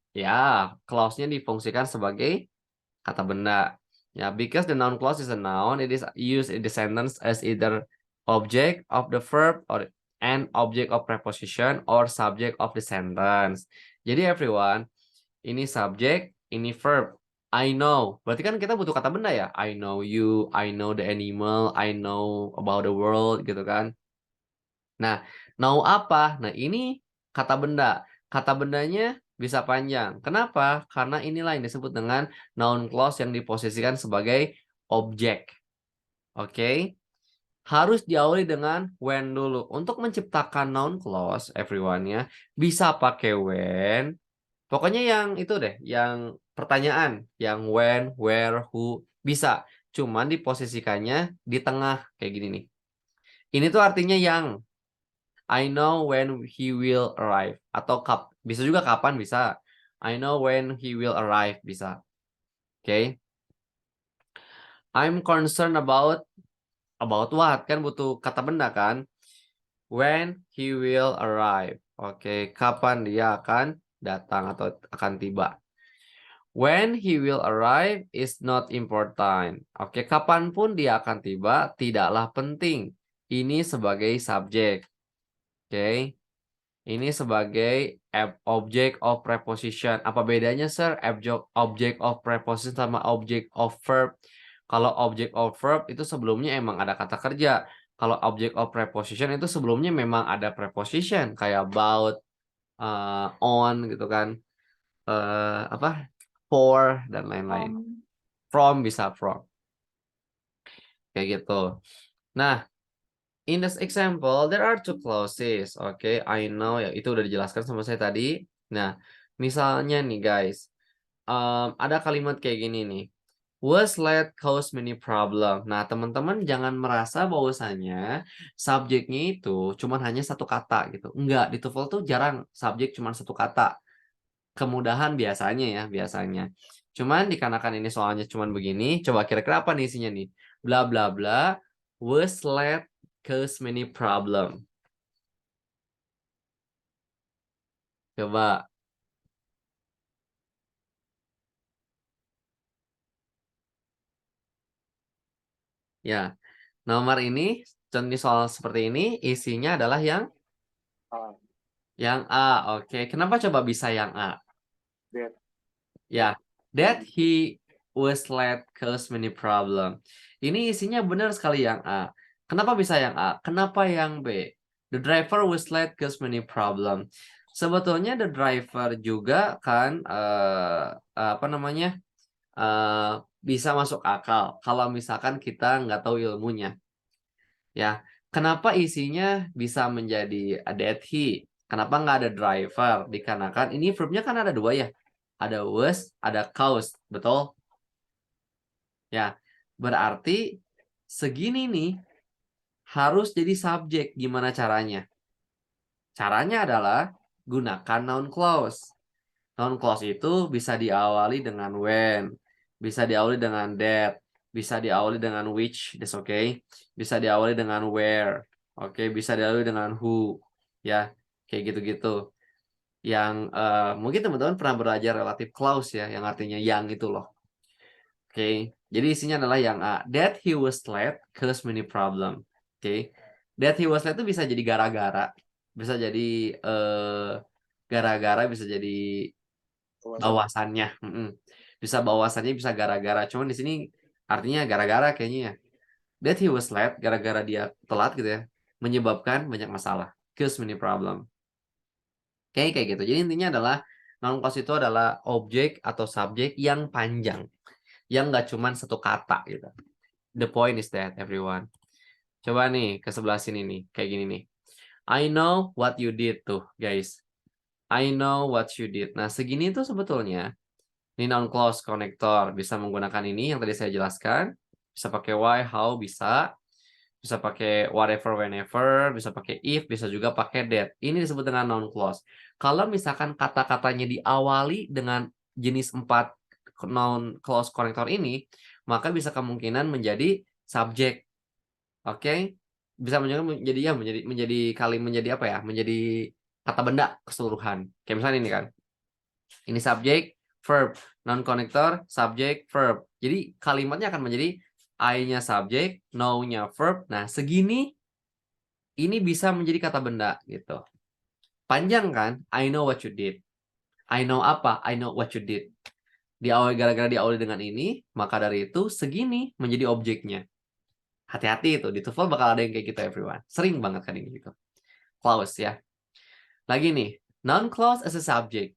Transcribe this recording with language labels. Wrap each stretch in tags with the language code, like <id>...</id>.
<id>Ya, clause-nya difungsikan sebagai kata benda.</id> <en>Ya, because the noun clause is a noun, it is used in the sentence as either object of the verb or an object of preposition or subject of the sentence.</en> <id>Jadi everyone, ini subject, ini verb.</id> <en>I know.</en> <id>Berarti kan kita butuh kata benda ya.</id> <en>I know you, I know the animal, I know about the world</en> <id>gitu kan. Nah, know apa? Nah, ini kata benda. Kata bendanya bisa panjang. Kenapa? Karena inilah yang disebut dengan noun clause yang diposisikan sebagai objek. Oke. Harus diawali dengan when dulu. Untuk menciptakan noun clause, everyone ya, bisa pakai when. Pokoknya yang itu deh, yang pertanyaan, yang when, where, who, bisa. Cuman diposisikannya di tengah, kayak gini nih. Ini tuh artinya yang.</id> <en>I know when he will arrive.</en> <id>Atau bisa juga kapan bisa.</id> <en>I know when he will arrive</en> <id>bisa. Oke.</id> <en>I'm concerned about what?</en> <id>Kan butuh kata benda kan?</id> <en>When he will arrive.</en> <id>Oke, kapan dia akan datang atau akan tiba.</id> <en>When he will arrive is not important.</en> <id>Oke, kapanpun dia akan tiba tidaklah penting. Ini sebagai subjek. Oke. Ini sebagai object of preposition. Apa bedanya, sir? Object of preposition sama object of verb. Kalau object of verb itu sebelumnya emang ada kata kerja. Kalau object of preposition itu sebelumnya memang ada preposition kayak about, on gitu kan. Apa? For dan lain-lain. From bisa from. Kayak gitu.</id> <en>Nah, in this example, there are two clauses.</en> <id>Oke, I know ya, itu udah dijelaskan sama saya tadi. Nah, misalnya nih guys, ada kalimat kayak gini nih.</id> <en>Was late cause many problem.</en> <id>Nah, teman-teman jangan merasa bahwasanya subjeknya itu cuman hanya satu kata gitu. Enggak, di TOEFL tuh jarang subjek cuma satu kata. Kemudahan biasanya ya, biasanya. Cuman dikarenakan ini soalnya cuman begini, coba kira-kira apa nih isinya nih?</id> <en>Bla bla bla, was late cause many problem.</en> <id>Coba. Ya, nomor ini contoh soal seperti ini isinya adalah yang A. Oke, kenapa coba bisa yang A?</id> <en>Ya, that he was late cause many problem.</en> <id>Ini isinya benar sekali yang A. Kenapa bisa yang A? Kenapa yang B?</id> <en>The driver was late cause many problem.</en> <id>Sebetulnya the driver juga kan apa namanya bisa masuk akal kalau misalkan kita nggak tahu ilmunya. Ya, kenapa isinya bisa menjadi that he? Kenapa nggak ada driver? Dikarenakan ini verbnya kan ada dua ya. Ada was, ada caused, betul? Ya, berarti segini nih harus jadi subjek. Gimana caranya? Caranya adalah gunakan noun clause. Noun clause itu bisa diawali dengan when, bisa diawali dengan that, bisa diawali dengan which,</id> <en>that's okay.</en> <id>Bisa diawali dengan where, oke, bisa diawali dengan who, ya, kayak gitu-gitu. Yang mungkin teman-teman pernah belajar relative clause ya, yang artinya yang itu loh. Oke, jadi isinya adalah yang A.</id> <en>That he was late cause many problem.</en> <id>Oke,</id> <en>that he was late</en> <id>itu bisa jadi gara-gara, bisa jadi gara-gara, bisa jadi bawasannya. Bisa bawasannya, bisa gara-gara. Cuman di sini artinya gara-gara kayaknya ya.</id> <en>That he was late,</en> <id>gara-gara dia telat gitu ya, menyebabkan banyak masalah.</id> <en>Cause many problem.</en> <id>Oke, kayak gitu. Jadi intinya adalah noun clause itu adalah objek atau subjek yang panjang, yang nggak cuman satu kata gitu.</id> <en>The point is that everyone.</en> <id>Coba nih ke sebelah sini nih, kayak gini nih.</id> <en>I know what you did tuh, guys. I know what you did.</en> <id>Nah, segini tuh sebetulnya ini noun clause connector, bisa menggunakan ini yang tadi saya jelaskan. Bisa pakai why, how, bisa pakai whatever, whenever, bisa pakai if, bisa juga pakai that. Ini disebut dengan noun clause. Kalau misalkan kata-katanya diawali dengan jenis 4 noun clause connector ini, maka bisa kemungkinan menjadi subjek. Oke? Bisa menjadi ya menjadi apa ya? Menjadi kata benda keseluruhan. Kayak misalnya ini kan. Ini subjek, verb, non connector, subjek, verb. Jadi kalimatnya akan menjadi I-nya subjek, know-nya verb. Nah, segini ini bisa menjadi kata benda gitu. Panjang kan?</id> <en>I know what you did. I know</en> <id>apa?</id> <en>I know what you did.</en> <id>Gara-gara diawali dengan ini, maka dari itu segini menjadi objeknya. Hati-hati itu, di TOEFL bakal ada yang kayak gitu everyone. Sering banget kan ini gitu.</id> <en>Clause ya. Lagi nih, noun clause as a subject.</en>